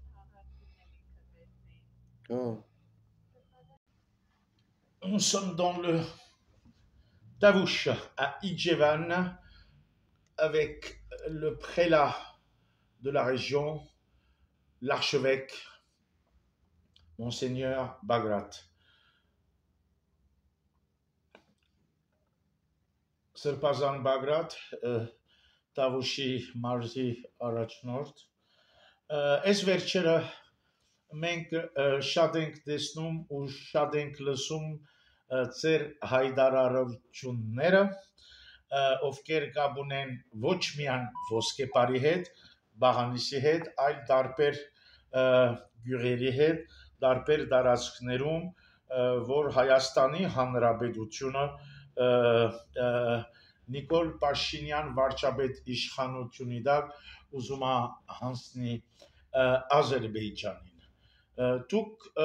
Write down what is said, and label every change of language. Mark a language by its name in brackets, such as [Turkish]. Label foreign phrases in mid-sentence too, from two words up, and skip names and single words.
[French] Nous sommes dans le Tavouche à Ijevan avec le prélat de la région, l'archevêque, Monseigneur Bagrat. [Armenian] Սրբազան Բագրատ, Տավուշի մարզի առաջնորդ։ Այս վերջերը մենք շատ ենք տեսնում ու շատ ենք լսում ձեր հայտարարությունները, ովքեր կապ ունեն ոչ միայն Ոսկեպարի հետ, Բաղանիսի հետ, այլ տարբեր գյուղերի հետ, տարբեր տարածքներում, որ Հայաստանի Հանրապետությունը Նիկոլ Փաշինյան վարչապետ իշխանությունի տակ ուզում է հանձնի Ադրբեջանին։ Դուք